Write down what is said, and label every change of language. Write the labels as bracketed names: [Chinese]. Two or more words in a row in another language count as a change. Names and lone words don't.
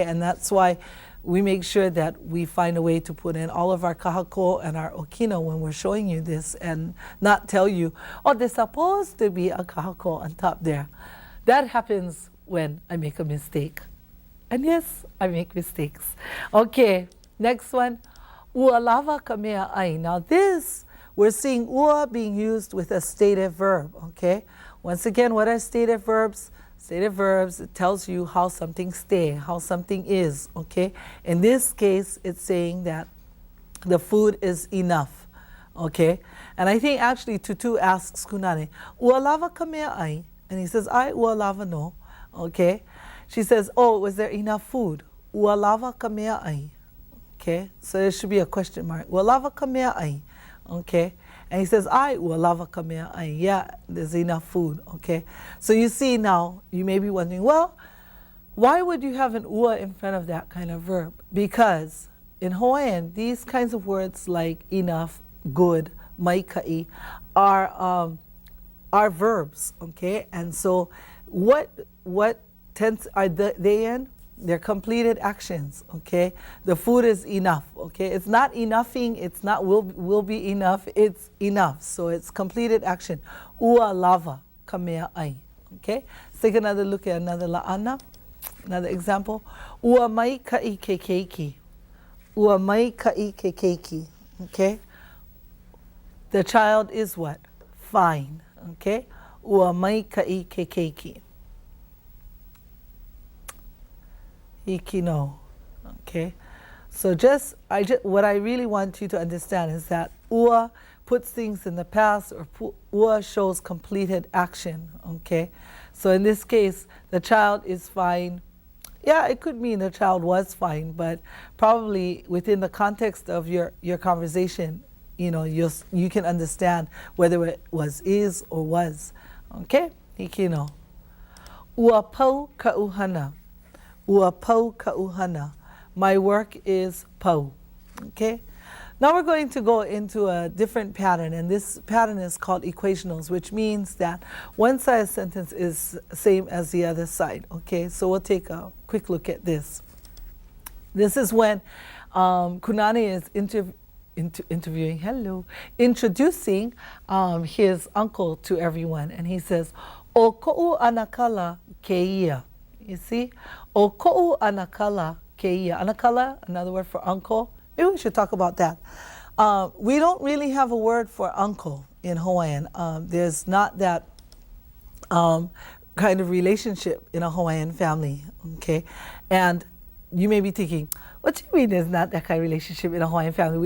[English] And that's why we make sure that we find a way to put in all of our kahako and our okina when we're showing you this, and not tell you, oh, there's supposed to be a kahako on top there. That happens when I make a mistake. And yes, I make mistakes. Okay, next one. [Hawaiian] Ua lava ka mea ai. [English] Now this, we're seeing ua being used with a stative verb, okay? Once again, what are stative verbs? Stative verbs, it tells you how something how something is, okay? In this case, it's saying that the food is enough, okay? And I think actually Tutu asks Kunane, [Hawaiian] ua lava ka mea ai? [English] And he says, [Hawaiian] ai ua lava no, okay? [English] She says, oh, was there enough food? [Hawaiian] Ua lava ka mea ai? [English] Okay, so there should be a question mark. [Hawaiian] Ua lava ka mea ai? [English] Okay, and he says, [Hawaiian] ai ua lava ka mea ai? [English] Yeah, there's enough food, okay? So you see now, you may be wondering, well, why would you have an ua in front of that kind of verb? Because in Hawaiian, these kinds of words like enough, good, maikai, are verbs, okay? And so what tense are they in? They're completed actions, okay? The food is enough, okay? It's not enoughing, it's not will be enough, it's enough. So it's completed action. [Hawaiian] Ua lava ka mea ai, [English] okay? Let's take another look at another la'ana, another example. [Hawaiian] Ua mai ka'i ke keiki. Ua mai ka'i ke keiki, [English] okay? The child is what? Fine, okay? [Hawaiian] Ua mai ka'i ke keiki. Ikino, [English] okay? So what I really want you to understand is that ua puts things in the past, or ua shows completed action, okay? So in this case, the child is fine. Yeah, it could mean the child was fine, but probably within the context of your conversation, you know, you can understand whether it is or was, okay? [Hawaiian] Ikino. Ua pau ka uhana. Ua pau ka uhana. [English] My work is pau. Okay? Now we're going to go into a different pattern, and this pattern is called equationals, which means that one side of the sentence is same as the other side. Okay? So we'll take a quick look at this. This is when Kunani is introducing his uncle to everyone, and he says, [Hawaiian] "O ko'u anakala keia." [English] You see? [Hawaiian] O ko'u anakala keia. [English] Anakala, another word for uncle. Maybe we should talk about that. We don't really have a word for uncle in Hawaiian. There's not that kind of relationship in a Hawaiian family, okay? And you may be thinking, what do you mean there's not that kind of relationship in a Hawaiian family?